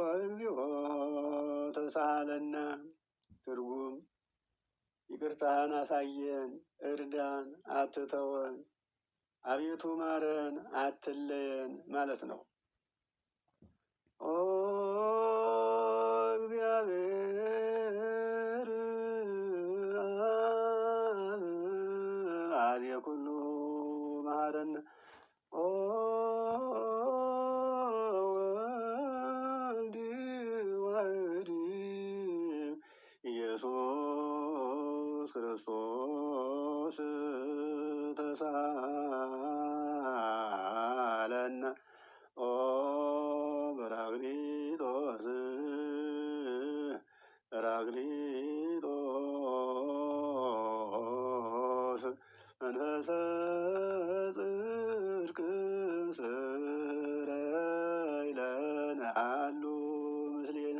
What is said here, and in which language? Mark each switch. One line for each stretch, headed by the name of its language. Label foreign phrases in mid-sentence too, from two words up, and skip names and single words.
Geez: እግዚኦ ተሳሃለነ።
Amharic: ትርጉም ይቅርታህን አሳየን፣ እርዳን፣ አትተወን፣ አቤቱ ማረን፣ አትለየን ማለት ነው።
Geez: ኦ እግዚአብሔር አብ ኩሉ መሐረነ ኦ ወልድ ዋሕድ ኢየሱስ ክርስቶስ ተሳሃለነ ኦ በራቅሊጦስ መንፈሰ ጽድቅ ስረይ ለነ አሉ ምስሌነ